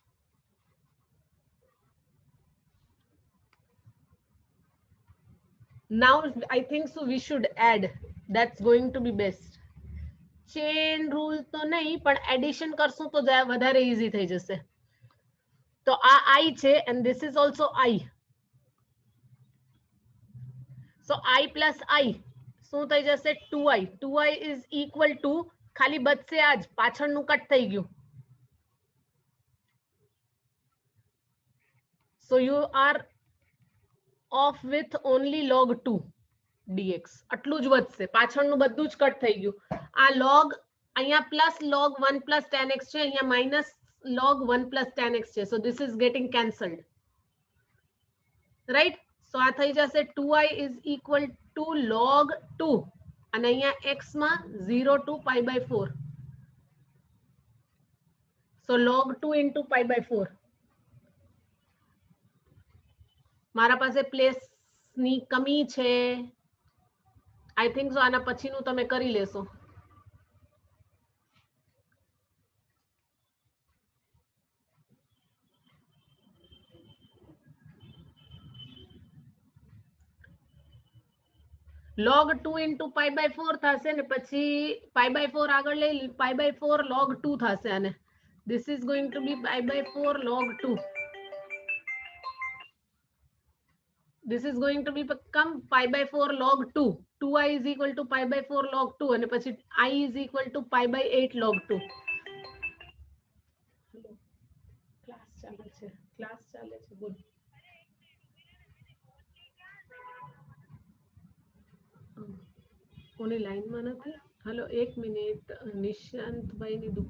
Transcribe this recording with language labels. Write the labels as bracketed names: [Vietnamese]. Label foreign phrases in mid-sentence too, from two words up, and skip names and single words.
[English] now I think so we should add. that's going to be best. chain rule [Gujarati] તો નહીં પણ એડિશન કરશું તો વધારે ઈઝી થઈ જશે. તો આ I છે [English] and this is also I. so I plus I [Gujarati] શું થઈ જશે? [English] 2i. 2i is equal to [Gujarati] ખાલી બચશે આજ, પાછળનું કટ થઈ ગયું. [English] so you are off with only log 2 dx. [Gujarati] આટલું જ વધશે, પાછળનું બધું જ કટ થઈ ગયું. આ log અહીંયા પ્લસ [English] log 1 plus 10x [Gujarati] છે, અહીંયા માઇનસ [English] log 1 plus 10x [Gujarati] છે. [English] so this is getting cancelled, right? so [Gujarati] આ થઈ જશે [English] 2i is equal to log 2 [Gujarati] અને અહીંયા x માં [English] 0 to pi by 4. so log 2 into pi by 4. [Gujarati] મારા પાસે પ્લેસ ની કમી છે. [English] I think so [Gujarati] આના પછીનું તમે કરી લેશો. [English] log 2 into pi by 4 [Gujarati] થશે ને પછી [English] pi by 4 [Gujarati] આગળ લઈ [English] pi by 4 log 2 [Gujarati] થશે અને [English] this is going to be pi by 4 log 2. this is going to become pi by 4 log 2. 2i is equal to pi by 4 log 2 [Gujarati] અને પછી [English] I is equal to pi by 8 log 2. [Gujarati] ક્લાસ ચાલે છે, ક્લાસ ચાલે છે. ગુડ. કોની લાઈનમાં નથી? હેલો, એક મિનિટ. નિશાંતભાઈની દુકાન.